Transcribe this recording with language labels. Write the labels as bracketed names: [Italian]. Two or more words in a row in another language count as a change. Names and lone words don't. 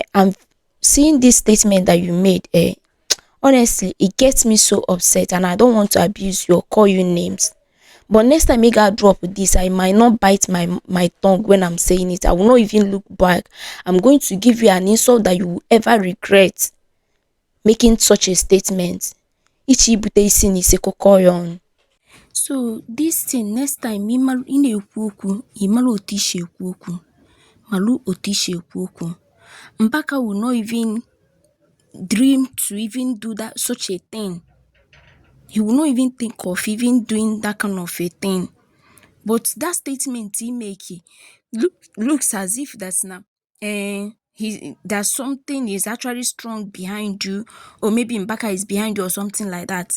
[English] I'm seeing this statement that you made. Honestly, it gets me so upset, and I don't want to abuse you or call you names. But next time I gotta drop this, I might not bite my tongue when I'm saying it. I will not even look back. I'm going to give you an insult that you will ever regret. making such a statement. [Igbo] Ichi ibute isi n'isi kụkọ ya ọnụ. [English] So this thing, next time [Igbo] ị na-ekwu okwu, ị mara otu isi ekwu okwu. Malu otu isi ekwu okwu. [English] Mbaka will not even dream to even do that such a thing. He will not even think of even doing that kind of a thing. But that statement he make looks as if that's now that something is actually strong behind you, or maybe Mbaka is behind you or something like that.